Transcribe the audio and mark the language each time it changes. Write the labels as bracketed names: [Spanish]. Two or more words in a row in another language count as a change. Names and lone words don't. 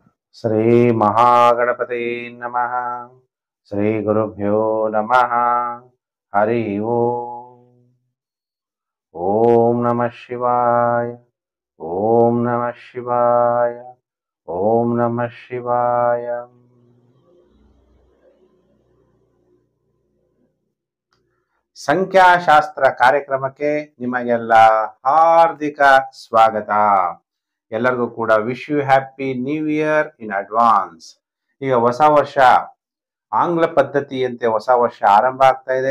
[Sanskrit] ಶ್ರೀ ಮಹಾಗಣಪತಿ ನಮಃ. ಶ್ರೀ ಗುರುಭ್ಯೋ ನಮಃ. ಹರಿ ಓಂ. ಓಂ ನಮಃ ಶಿವಾಯ. ಓಂ ನಮಃ ಶಿವಾಯ. ಓಂ ನಮಃ ಶಿವಾಯ. [Kannada] ಸಂಖ್ಯಾಶಾಸ್ತ್ರ ಕಾರ್ಯಕ್ರಮಕ್ಕೆ ನಿಮಗೆಲ್ಲ ಹಾರ್ದಿಕ ಸ್ವಾಗತ. ಎಲ್ಲರಿಗೂ ಕೂಡ [English] wish you happy new year in advance. [Kannada] ಈಗ ಹೊಸ ವರ್ಷ ಆಂಗ್ಲ ಪದ್ಧತಿಯಂತೆ ಹೊಸ ವರ್ಷ ಆರಂಭ ಆಗ್ತಾ ಇದೆ.